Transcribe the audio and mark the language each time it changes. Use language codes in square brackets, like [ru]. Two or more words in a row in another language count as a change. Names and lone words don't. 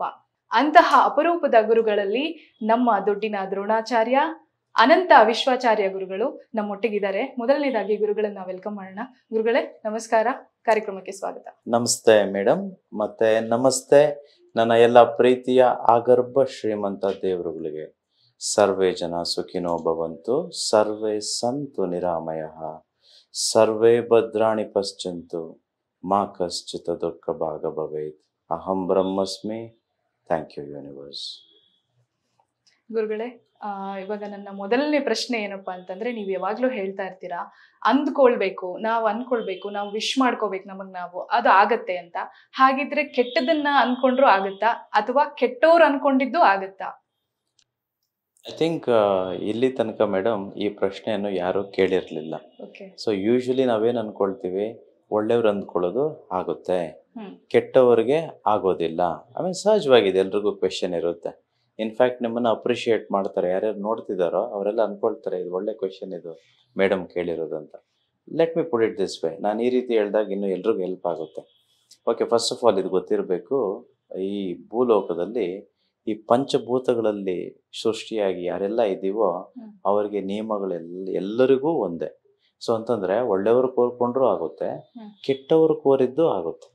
[kn] ಅಂತಹ ಅಪರೂಪದ ಗುರುಗಳಲ್ಲಿ ನಮ್ಮ ದುಡ್ಡಿನ ದ್ರೋಣಾಚಾರ್ಯ ಅನಂತ ವಿಶ್ವಾಚಾರ್ಯ ಗುರುಗಳು ನಮ್ಮೊಟ್ಟಿಗಿದ್ದಾರೆ. ಮೊದಲನೇದಾಗಿ ಗುರುಗಳನ್ನ ವೆಲ್ಕಮ್ ಮಾಡೋಣ. ಗುರುಗಳೇ ನಮಸ್ಕಾರ, ಕಾರ್ಯಕ್ರಮಕ್ಕೆ ಸ್ವಾಗತ. ನಮಸ್ತೆ ಮೇಡಮ್, ಮತ್ತೆ ನಮಸ್ತೆ ನನ್ನ ಎಲ್ಲ ಪ್ರೀತಿಯ ಆಗರ್ಭ ಶ್ರೀಮಂತ ದೇವರುಗಳಿಗೆ. [sa] ಸರ್ವೇ ಜನ ಸುಖಿನೋ ಭವಂತು, ಸರ್ವೇ ಸಂತು ನಿರಾಮಯಃ, ಸರ್ವೇ ಭದ್ರಾಣಿ ಪಶ್ಯಂತು, ಮಾ ಕಶ್ಚಿತ್ ದುಃಖ ಭಾಗ ಭವೇತ್. ಅಹಂ ಬ್ರಹ್ಮಸ್ಮಿ. [en] thank you universe. [kn] ಗುರುಗಳೇ, ಇವಾಗ ನನ್ನ ಮೊದಲನೇ ಪ್ರಶ್ನೆ ಏನಪ್ಪಾ ಅಂತಂದ್ರೆ, ನೀವು ಯಾವಾಗ್ಲೂ ಹೇಳ್ತಾ ಇರ್ತೀರಾ ಅಂದ್ಕೊಳ್ಬೇಕು, ನಾವು ವಿಶ್ ಮಾಡ್ಕೋಬೇಕು ನಮಗ್ ನಾವು, ಅದು ಆಗತ್ತೆ ಅಂತ. ಹಾಗಿದ್ರೆ ಕೆಟ್ಟದನ್ನ ಅನ್ಕೊಂಡ್ರು ಆಗತ್ತಾ, ಅಥವಾ ಕೆಟ್ಟೋರು ಅನ್ಕೊಂಡಿದ್ದು ಆಗತ್ತಾ? [en] I think [kn] ಇಲ್ಲಿ ತನಕ ಮೇಡಮ್ ಈ ಪ್ರಶ್ನೆಯನ್ನು ಯಾರೂ ಕೇಳಿರಲಿಲ್ಲ. [en] so usually [kn] ನಾವೇನು ಅಂದ್ಕೊಳ್ತೀವಿ, ಒಳ್ಳೆಯವ್ರು ಅಂದ್ಕೊಳ್ಳೋದು ಆಗುತ್ತೆ, ಕೆಟ್ಟವ್ರಿಗೆ ಆಗೋದಿಲ್ಲ. ಆಮೇಲೆ ಸಹಜವಾಗಿದೆ, ಎಲ್ರಿಗೂ ಕ್ವೆಶನ್ ಇರುತ್ತೆ. [en] in fact [kn] ನಿಮ್ಮನ್ನು ಅಪ್ರಿಷಿಯೇಟ್ ಮಾಡ್ತಾರೆ, ಯಾರ್ಯಾರು ನೋಡ್ತಿದ್ದಾರೋ ಅವರೆಲ್ಲ ಅಂದ್ಕೊಳ್ತಾರೆ ಇದು ಒಳ್ಳೆ ಕ್ವೆಶನ್ ಇದು ಮೇಡಮ್ ಕೇಳಿರೋದು ಅಂತ. [en] let me put it this way. [kn] ನಾನು ಈ ರೀತಿ ಹೇಳಿದಾಗ ಇನ್ನೂ ಎಲ್ರಿಗೂ ಹೆಲ್ಪ್ ಆಗುತ್ತೆ. [en] okay, first of all [kn] ಇದು ಗೊತ್ತಿರಬೇಕು, ಈ ಭೂಲೋಕದಲ್ಲಿ ಈ ಪಂಚಭೂತಗಳಲ್ಲಿ ಸೃಷ್ಟಿಯಾಗಿ ಯಾರೆಲ್ಲ ಇದ್ದೀವೋ ಅವರಿಗೆ ಎಲ್ಲರಿಗೂ ಒಂದೇ. ಸೊ ಅಂತಂದರೆ ಒಳ್ಳೆಯವರು ಕೋರ್ಕೊಂಡ್ರೂ ಆಗುತ್ತೆ, ಕೆಟ್ಟವರು ಕೋರಿದ್ದು ಆಗುತ್ತೆ.